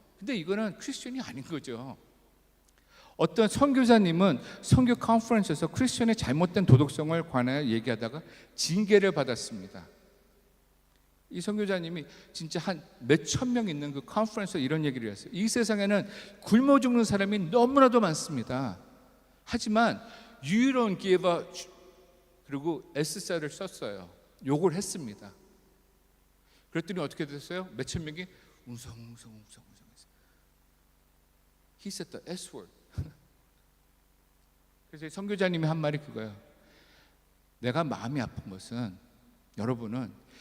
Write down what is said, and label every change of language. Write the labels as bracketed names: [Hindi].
[Korean] 근데 이거는 크리스천이 아닌 거죠. 어떤 선교사님은 선교 컨퍼런스에서 크리스천의 잘못된 도덕성을 관하여 얘기하다가 징계를 받았습니다. 이 선교사님이 진짜 한 몇천 명 있는 그 컨퍼런스에서 이런 얘기를 했어요. 이 세상에는 굶어 죽는 사람이 너무나도 많습니다. 하지만 [English] you don't give a [Korean] 그리고 S자를 썼어요. 욕을 했습니다. 그랬더니 어떻게 됐어요? 몇천 명이 웅성웅성 했어요. [English] He said the S word. [Korean] 그래서 선교사님이 한 말이 그거예요. 내가 마음이 아픈 것은 여러분은